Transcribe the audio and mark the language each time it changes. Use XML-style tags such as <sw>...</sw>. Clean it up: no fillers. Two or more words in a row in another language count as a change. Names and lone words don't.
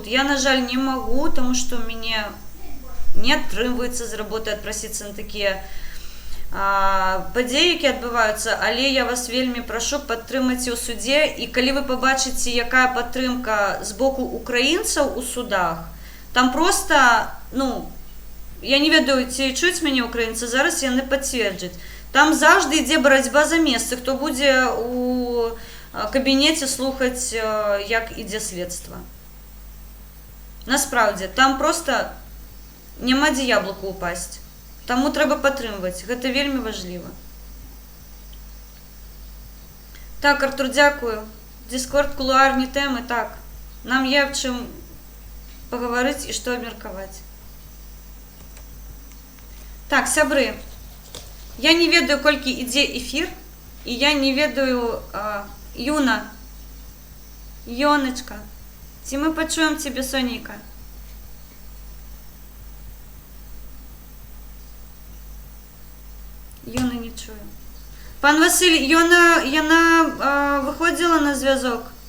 <be>Я, на жаль, не магу, тому што у мяне не атрымваецца з работы адпрасіцца на такія падзеі, які адбываюцца, але я вас вельмі прашу, падтрымайце ў судзе, і калі вы пабачыце, якая падтрымка з боку украінцаў у судах, там просто, я не ведаю, ці чуюць мяне украінцы, зараз яны пацверджаць.</be> <uk>Там завжди йде боротьба за місце, хто буде у кабінеті слухати, як іде слідство. Насправді, там просто нема де яблуку упасть. Тому треба підтримувати. Це вельми важливо. Так, Артур, дякую. Дискорд, кулуарні теми, так. Нам є в чим поговорити і що обміркувати.</uk> <be>Так, сябри. Я не ведаю, колькі ідзе ефір, і я не ведаю, Юна, Йоночка, ці ми почуємо тебе, Соніка. Юна не чую.</be> <uk>Пан Василь, Яна виходила на зв'язок?</uk>